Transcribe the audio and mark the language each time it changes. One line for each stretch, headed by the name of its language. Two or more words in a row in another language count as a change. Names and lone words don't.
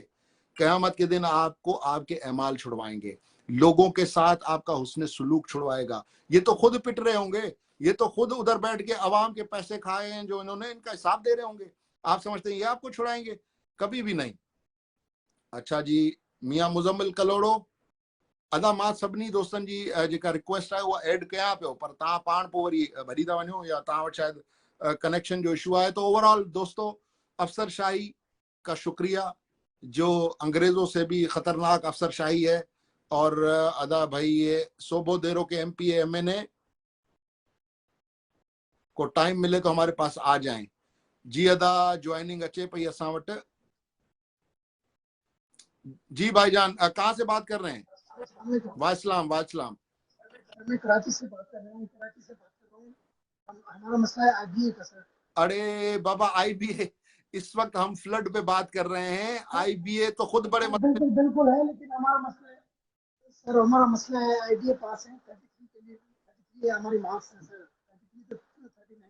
Urdu: قیامت کے دن آپ کو آپ کے اعمال چھڑوائیں گے، لوگوں کے ساتھ آپ کا حسن سلوک چھڑوائے گا. یہ تو خود پٹ رہے ہوں گے، یہ تو خود ادھر بیٹھ کے عوام کے پیسے کھائے ہیں جو انہوں نے، ان کا حساب دے رہے ہوں گے. آپ سمجھتے ہیں یہ آپ کو چھڑائیں گے? کبھی بھی نہیں.
Sindhi: अच्छा जी, मियां मुजम्मिल कलोड़ो, अदा मां सभिनी दोस्तनि जी जेका रिक्वेस्ट आहे उहा ऐड कयां पियो, पर तव्हां पाण पोइ वरी भरी था वञो, या तव्हां वटि शायदि कनेक्शन जो इशू आहे।
Urdu: تو اوورآل دوستوں، افسرشاہی کا شکریہ، جو انگریزوں سے بھی خطرناک افسرشاہی ہے. اور ادا بھائی، یہ سوبو دیرو کے ایم پی ایم این اے کو ٹائم ملے تو ہمارے پاس آ جائیں.
Sindhi: जी अदा ज्वाइनिंग अचे पई असां वटि।
Urdu: جی بھائی جان، کہاں سے بات کر رہے ہیں?
Arabic: والسلام والسلام.
Urdu: میں کراچی سے بات کر رہا ہوں، کراچی سے بات کر رہا ہوں. ہمارا مسئلہ ہے آئی بی اے کا سر. ارے بابا، آئی بی اے، اس وقت ہم فلڈ پے بات کر رہے ہیں. آئی بی اے تو خود بڑے بالکل بالکل ہے، لیکن ہمارا مسئلہ ہے سر، ہمارا مسئلہ ہے آئی بی اے پاس ہے 33 کے لیے، 33 ہماری مارکس ہے سر، 33 to 39.